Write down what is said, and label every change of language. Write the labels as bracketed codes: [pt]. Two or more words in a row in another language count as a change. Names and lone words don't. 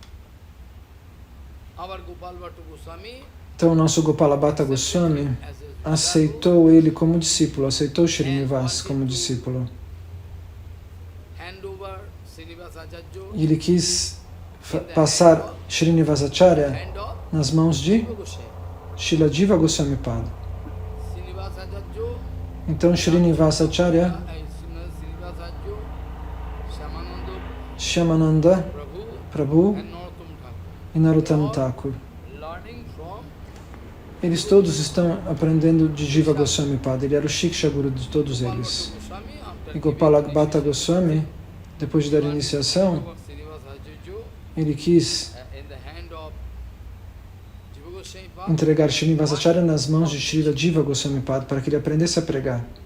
[pt] Então, o nosso Gopala Bhatta Goswami aceitou ele como discípulo, aceitou Srinivas como discípulo. E ele quis passar Srinivasacharya nas mãos de Srila Jiva Goswami Pada. Então, Srinivasacharya, Shyamananda Prabhu e Narottama Thakur, eles todos estão aprendendo de Jiva Goswami Pada. Ele era o [sa] Shiksha Guru [pt] de todos eles. E Gopala Bhatta Goswami, depois de dar iniciação, ele quis entregar Srinivasacharya nas mãos de Srila Jiva Goswami Pada para que ele aprendesse a pregar.